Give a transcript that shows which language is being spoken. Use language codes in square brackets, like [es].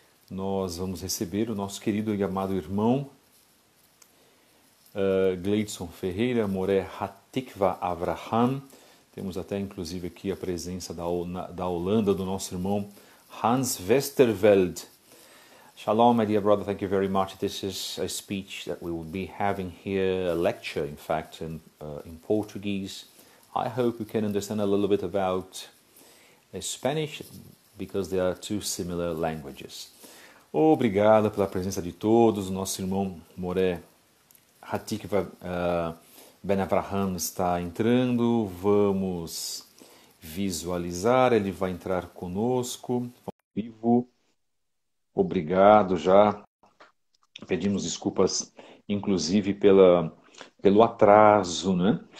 [pt] Nós vamos receber o nosso querido e amado irmão Gleidson Ferreira, Moré Hatikva Avraham. Temos até inclusive aqui a presença da Holanda do nosso irmão Hans Westerveld. [en] Shalom, my dear brother, thank you very much. This is a speech that we will be having here, a lecture in fact, in Portuguese. I hope you can understand a little bit about Spanish, because they are two similar languages. [pt] Obrigado pela presença de todos. O nosso irmão Moré Hatikva Ben Avraham está entrando. Vamos visualizar. Ele vai entrar conosco ao vivo. Obrigado já. Pedimos desculpas, inclusive, pelo atraso, né?